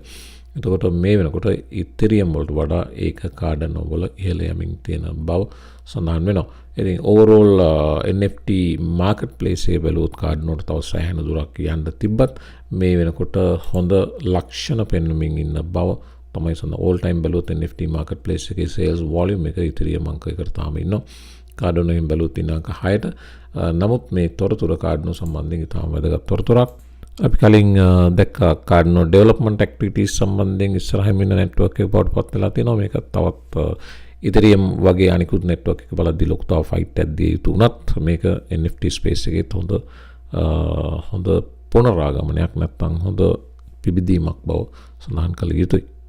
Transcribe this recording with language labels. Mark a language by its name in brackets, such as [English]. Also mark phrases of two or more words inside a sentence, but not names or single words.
[Sinhala] එතකොට මේ වෙනකොට Ethereum වලට වඩා ඒක Cardano වල ඉහළ යමින් තියෙන බව සඳහන් වෙනවා. ඉතින් [English] overall NFT marketplace [Sinhala] එක බැලුවොත් Cardano ට තව සෑහෙන දුරක් යන්න තිබ්බත් මේ වෙනකොට හොඳ ලක්ෂණ පෙන්වමින් ඉන්න බව තමයි සඳහන්. [English] all time [Sinhala] බැලුවොත් [English] NFT marketplace [Sinhala] එකේ [English] sales volume [Sinhala] එක Ethereum අංක එකට තාම ඉන්නවා. Cardano එකෙන් බැලුවොත් ඉන්න අංක 6ට. නමුත් මේ තොරතුර Cardano සම්බන්ධයෙන් ඉතාම වැදගත් තොරතුරක්. අපි කලින් දැක්ක Cardano [English] development activities [Sinhala] සම්බන්ධයෙන් ඉස්සරහින් ඉන්න network එක බවට පත් වෙලා තියෙනවා. මේක තවත් Ethereum වගේ අනිකුත් network එක බලද්දී ලොකු තව fight එකක් දිය යුතු උනත් මේක [English] NFT space [Sinhala] එකේත් හොඳ පුනරාගමනයක් නැත්නම් හොඳ පිබිදීමක් බව සඳහන් කළ යුතුයි.